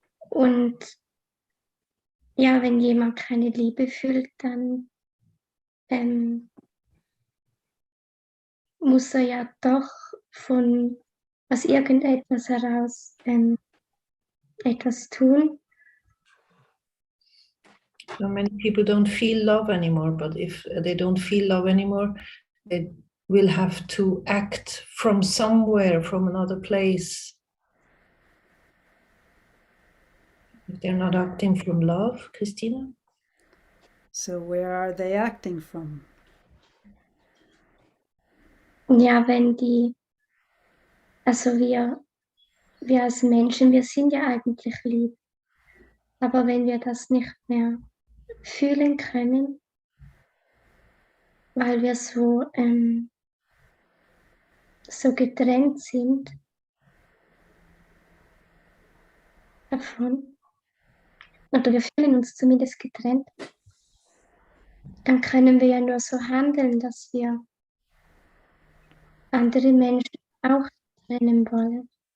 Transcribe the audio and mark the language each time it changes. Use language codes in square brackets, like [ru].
[de] Und ja, wenn jemand keine Liebe fühlt, dann muss er ja doch aus irgendetwas heraus etwas tun. [en] So many people don't feel love anymore, but if they don't feel love anymore, they will have to act from somewhere, from another place. If they're not acting from love, Christina? So where are they acting from? [de] Ja, also wir als Menschen, wir sind ja eigentlich lieb. Aber wenn wir das nicht mehr fühlen können, weil wir so getrennt sind davon, oder wir fühlen uns zumindest getrennt, dann können wir ja nur so handeln, dass wir andere Menschen auch trennen wollen.